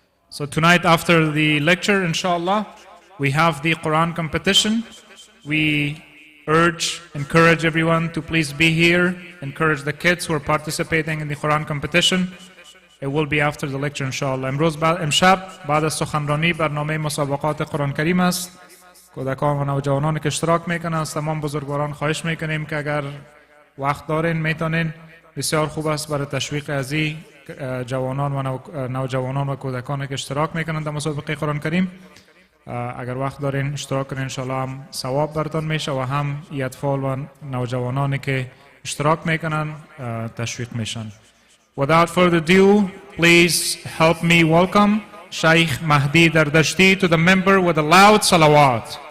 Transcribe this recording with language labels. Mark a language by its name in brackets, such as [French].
[English] So tonight after the lecture, inshallah, we have the Quran competition. We encourage everyone to please be here. Encourage the kids who are participating in the Quran competition. It will be after the lecture inshallah. [Persian] امشب بعد از سخنرانی برنامه مسابقات قرآن کریم است. کودکان و نوجوانانی که اشتراک میکنن از تمام بزرگواران خواهش میکنیم که اگر وقت دارین میتونین بسیار خوب است برای تشویق ازی جوانان و نوجوانان و کودکانی که اشتراک میکنن در مسابقه قرآن کریم اگر وقت دارین اشتراک کنین انشالله هم ثواب براتون میشه و هم اطفال و نوجوانانی که اشتراک میکنن تشویق میشن. [English] Without further ado, please help me welcome Sheikh Mahdi Dardashty to the member with a loud salawat.